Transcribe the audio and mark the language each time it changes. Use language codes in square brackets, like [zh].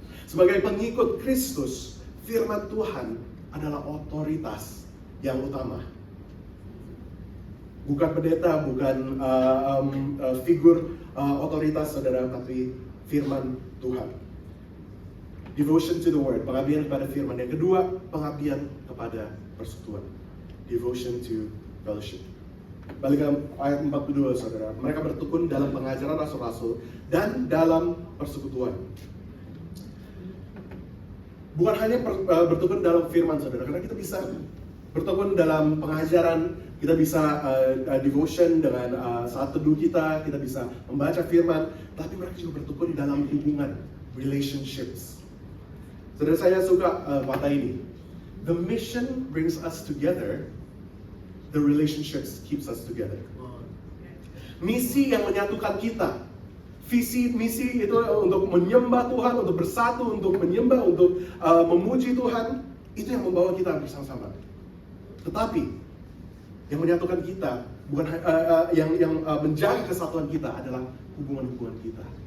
[id] Sebagai pengikut Kristus, firman Tuhan adalah otoritas yang utama. Bukan pendeta, bukan figur otoritas, saudara, tapi firman Tuhan. [en] Devotion to the word, [id] pengabdian kepada firman. Yang kedua, pengabdian kepada persekutuan. [en] Devotion to fellowship. [id] Balik ke ayat 42, saudara. Mereka bertekun dalam pengajaran rasul-rasul dan dalam persekutuan. Bukan hanya bertekun dalam firman, saudara, karena kita bisa bertekun dalam pengajaran, kita bisa devotion dengan saat teduh kita bisa membaca firman, tapi mereka juga bertekun dalam hubungan, relationships. Saudara, saya suka kata ini. [en] The mission brings us together, the relationships keeps us together. [id] Misi yang menyatukan kita, visi misi itu untuk menyembah Tuhan, untuk bersatu, untuk menyembah, untuk memuji Tuhan, itu yang membawa kita bersama-sama. Tetapi yang menyatukan kita, bukan yang menjaga kesatuan kita adalah hubungan-hubungan kita.